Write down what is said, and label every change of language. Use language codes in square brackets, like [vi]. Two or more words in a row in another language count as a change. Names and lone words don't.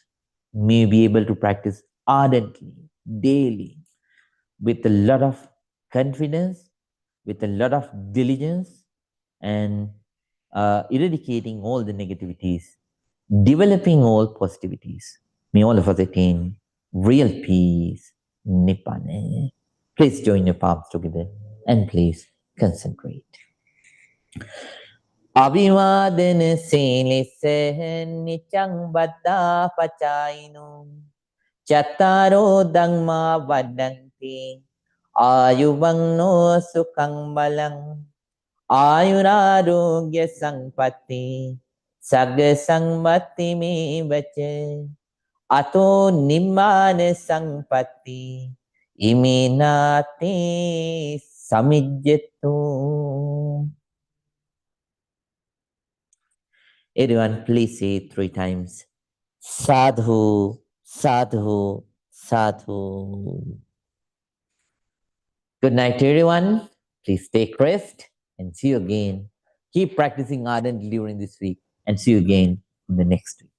[en] May we be able to practice ardently, daily, with a lot of confidence, with a lot of diligence, and eradicating all the negativities, developing all positivities. May all of us attain real peace, Nibbana. Please join your palms together and please concentrate. [pi] අවිවාදන සීලිස නිචං බද්දා පචායිනු චත්තාරෝ ධම්මා වඩ්ඩන්ති ආයුවන්නෝ සුඛං බලං ආයුරාරෝග්‍ය සංපත්ති සග්ග සංපත්ති මේවච අතෝ නිම්මාන සංපත්ති ඉමිනාති සමිජ්ජතු. [en] Everyone, please say it 3 times. [pi] Sadhu, sadhu, sadhu. [en] Good night, everyone. Please take rest and see you again. Keep practicing ardently during this week and see you again in the next week.